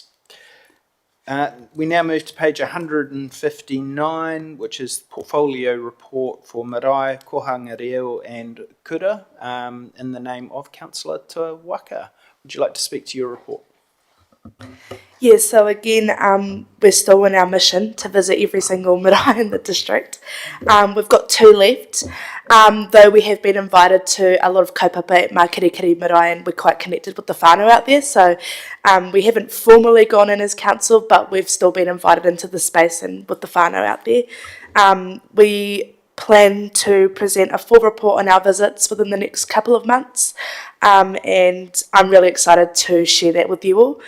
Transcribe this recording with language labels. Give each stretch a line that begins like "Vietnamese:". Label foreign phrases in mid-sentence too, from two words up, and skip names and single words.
English: We now move to page 159, which is Portfolio Report for Marae, Kohangareo and Kura, in the name of Councillor Tawaka. Would you like to speak to your report? Yes, so again, we're still on our mission to visit every single marae in the district. We've got 2 left, though we have been invited to a lot of kaupapa at Makirikiri marae, and we're quite connected with the whānau out there, so we haven't formally gone in as council, but we've still been invited into the space and with the whānau out there. We plan to present a full report on our visits within the next couple of months, and I'm really excited to share that with you all.